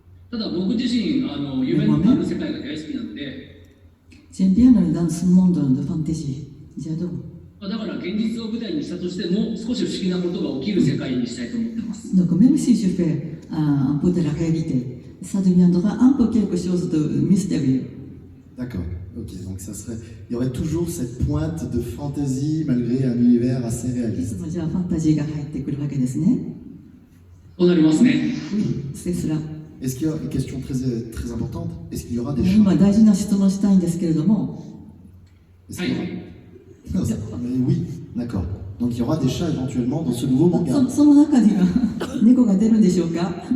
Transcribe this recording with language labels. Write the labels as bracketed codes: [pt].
[ja] ただ僕自身夢のある世界が大好きなので。 [fr] J'aime bien dans ce monde de fantaisie. J'adore. [ja] だから現実を舞台にしたとしても少し不思議なことが起きる世界にしたいと思ってます。 [fr] Donc même si je fais un peu de la réalité, ça deviendra un peu quelque chose de mystérieux. D'accord. Ok. Donc ça serait, il y aurait toujours cette pointe de fantaisie malgré un univers assez réaliste. [ja] じゃあファンタジーが入ってくるわけですね。そうなりますね。 [fr] Oui, c'est cela. Est-ce qu'il y a une question très importante? Est-ce qu'il y aura des chats? [ja] 今大事な質問したいんですけれども。 [fr] Est-ce qu'il y aura... Non, mais oui, d'accord. Donc il y aura des chats éventuellement dans ce nouveau manga. [ja] その中には猫が出るんでしょうか？